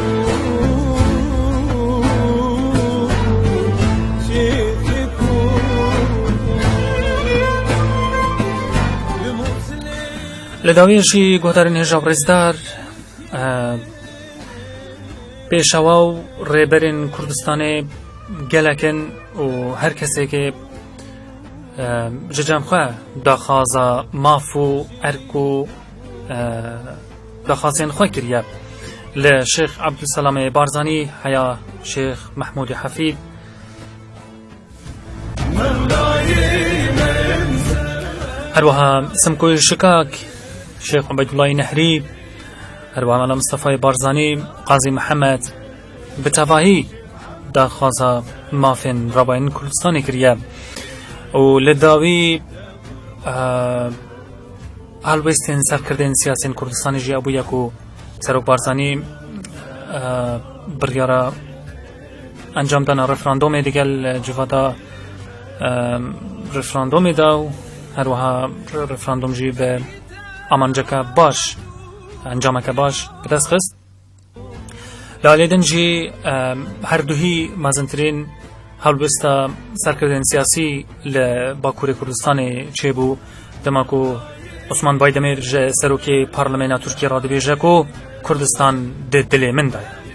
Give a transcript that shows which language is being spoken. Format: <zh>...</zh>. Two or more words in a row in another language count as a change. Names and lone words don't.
<ku>لداویشی گوهدارین هجاب رزدار پیشوا و ریبرین کردستان گلکن و هر کسی که ججم خواه داخوازا مافو ارکو داخوازین خواه کریه لشیخ عبدالسلام بارزانی حیا شیخ محمود حفید هروها اسم کوی شکاک شیخ عبدالله نهری هروها مولا مصطفى بارزانی قاضی محمد بتواهی داخوازا مافین رابعین کردستانی کریه و لداوی هەڵوێستین سەرکردن سیاسین کوردستانی ژیا بوو یەک و سەرۆک بارزانی بڕیارە ئەنجامدانا ڕفراندۆمێ دیگەل جڤادا ڕفراندۆمێدا و هەروەها ڕفراندۆمژی بە ئامانجەکە باش ئەنجامەکە باش بەدەست خست لالێدنجی هەردووهی مەزنترین هەڵوێستە سەرکردن سیاسی لە باکووری کوردستانی چێبوو دەماک و عوسمان بایدەمێر ژە سەرۆکی پارلەمێنا تورکیە ڕادەبێژە و کوردستان دلێ مندای</ku>